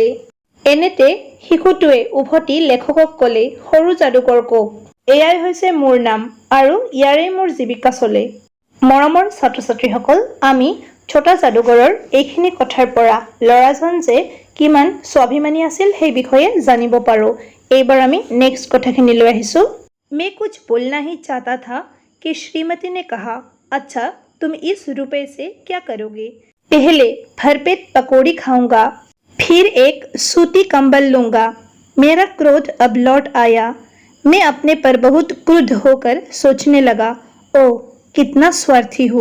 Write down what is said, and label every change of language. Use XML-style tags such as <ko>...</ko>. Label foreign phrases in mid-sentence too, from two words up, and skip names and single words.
<as>এনেতে শিশুটোৱে উভতি লেখকক ক'লে, সৰু যাদুকৰ কওক, এয়াই হৈছে মোৰ নাম আৰু ইয়াৰে মোৰ জীৱিকা চলে। মৰমৰ ছাত্ৰ ছাত্ৰীসকল, আমি ছোটা যাদুঘৰৰ এইখিনি কথাৰ পৰা ল'ৰাজন যে কিমান স্বাভিমানী আছিল সেই বিষয়ে জানিব পাৰো। এইবাৰ আমি নেক্সট কথাখিনি লৈ আহিছো।</as> <hi>मैं कुछ बोलना ही चाहता था कि श्रीमती ने कहा, अच्छा तुम इस रुपए से क्या करोगे? पहले भरपेट पकौड़ी खाऊंगा, फिर एक सूती कंबल लूंगा। मेरा क्रोध अब लौट आया। मैं अपने पर बहुत क्रुद्ध होकर सोचने लगा, ओह कितना स्वार्थी हूँ।</hi>